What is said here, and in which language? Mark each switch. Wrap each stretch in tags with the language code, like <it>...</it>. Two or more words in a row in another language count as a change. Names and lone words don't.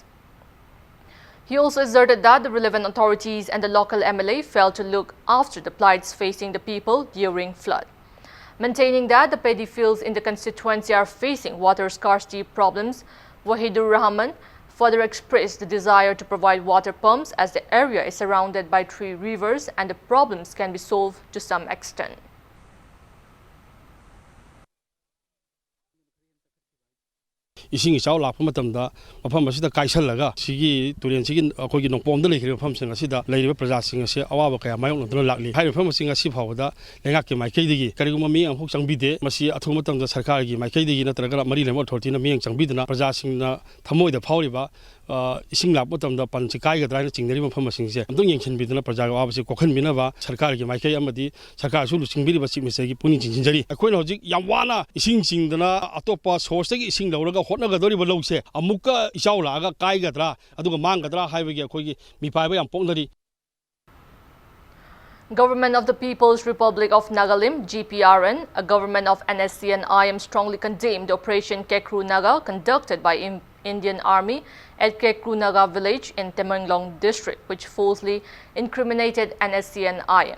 <en>He also asserted that the relevant authorities and the local MLA failed to look after the plights facing the people during flood. Maintaining that the paddy fields in the constituency are facing water scarcity problems, Wahidur Rahman further expressed the desire to provide water pumps as the area is surrounded by 3 rivers and the problems can be solved to some extent.</en> <mni>Ising ichaw lakpa matamda mafam asida kaisalaga sigi turen sigi akogi nongpomda lekhire mafam sing asida leiriba praja sing ase awaba kaya mayong nodna lakli hai mafam sing asi phawda lengak ke maikei digi kariguma mi amhok changbide masi athu matamda sarkar gi maikei digi natraga mari lem authority na mi changbidna praja sing na thamoida phawriba ising lakpa matamda panchi kai gadra na chingdari mafam sing se amdong yengkhin bidna praja ga awabasi kokhan binaba sarkar gi maikei amadi sarkar su lusingbiri basi misegi puni jinjari akoina hojik yamwana ising chingdana atopa source gi ising lawraga nagadori balose amuka isau laga kai gadra aduga mangadra haibagi akogi mipaiba yam pongdari.</mni> <en>Government of the People's Republic of Nagalim, GPRN, a government of NSCN-IM strongly condemned the Operation Kekru Naga conducted by Indian Army at Kekru Naga village in Temenglong district, which falsely incriminated NSCN-IM.</en>